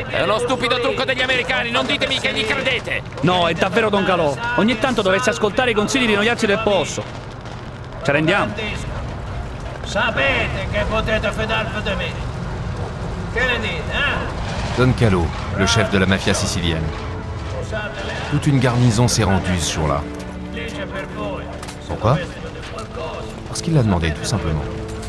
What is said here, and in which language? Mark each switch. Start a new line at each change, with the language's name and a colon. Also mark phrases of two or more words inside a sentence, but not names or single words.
Italian: È uno stupido trucco degli americani, non ditemi che gli credete! No, è davvero Don Calò. Ogni tanto dovresti ascoltare i consigli di noiarsi del posto. Ci rendiamo? Sapete che potete fidarvi di me. Che ne dite, Don Calò,
French: le chef de la mafia sicilienne. Toute une garnison s'est rendue ce jour-là. Pourquoi? Parce qu'il l'a demandé, tout simplement.